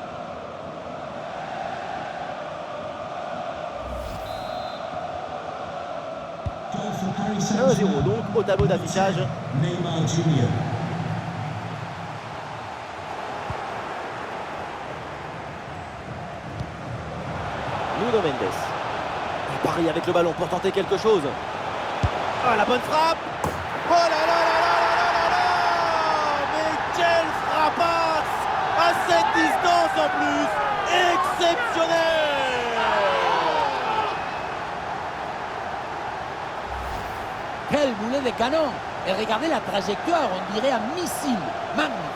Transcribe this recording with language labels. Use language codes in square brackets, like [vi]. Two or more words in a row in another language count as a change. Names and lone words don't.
[fr] – 1-0 donc au tableau d'affichage. Neymar Jr. Nuno Mendes. Et Paris avec le ballon pour tenter quelque chose. Ah, la bonne frappe. Oh là là là là là là là. Mais quelle frappasse à cette distance en plus. Exceptionnel. Quel boulet de canon! Et regardez la trajectoire, on dirait un missile. Magnifique!